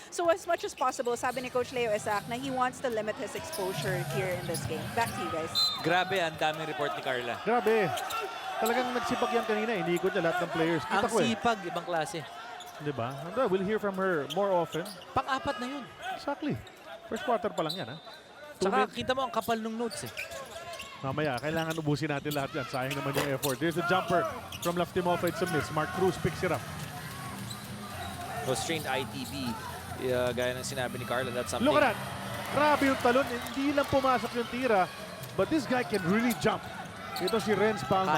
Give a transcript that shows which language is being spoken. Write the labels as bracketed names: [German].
[English] So as much as possible, [Filipino] sabi ni [English] Coach Leo Isaac na he wants to limit his exposure here in this game. Back to you guys. [Filipino] Grabe, ang daming report ni Carla. Grabe. Talagang nagsipag yan kanina. Inikot niya lahat ng players. Kita Ang ko eh. sipag, ibang klase. Diba? [English] And, we'll hear from her more often. [Filipino] Pang-apat na yun. [English] Exactly. First quarter pa lang yan, ha? [Filipino] Tsaka kita mo ang kapal ng notes eh. Mamaya, kailangan ubusin natin lahat yan. Sayang naman yung effort. [English] There's the jumper from Laftimosa. It's a miss. Mark Cruz picks it up. No strained ITB. [Filipino] Gaya ng sinabi ni Carla, [English] that's something. Look at that. [Filipino] Grabe yung talon. Hindi lang pumasok yung tira. [English] But this guy can really jump. [Filipino] Ito si Renz Palma.